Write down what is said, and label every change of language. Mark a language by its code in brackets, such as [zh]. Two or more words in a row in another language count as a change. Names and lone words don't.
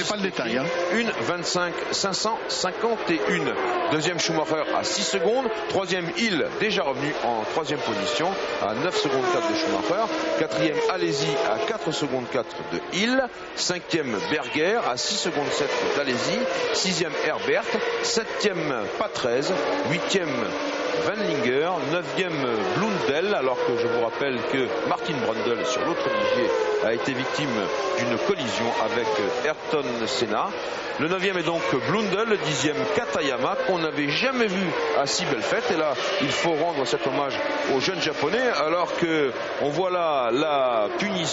[fr] c'est pas le détail. 1:25.551. Deuxième Schumacher à 6 secondes. Troisième Hill déjà revenu en 3e position à 9 secondes 4 de Schumacher. 4e Alesi à 4 secondes 4 de Hill. 5e Berger à 6 secondes 7 d'Alesi. 6e Herbert. 7e Patrese. 8e Wendlinger, 9e Blundell, alors que je vous rappelle que Martin Brundle sur l'autre ligier a été victime d'une collision avec Ayrton Senna. Le 9e est donc Blundell, le 10e Katayama qu'on n'avait jamais vu à si belle fête. Et là, il faut rendre cet hommage aux jeunes japonais, alors que on voit là la punition.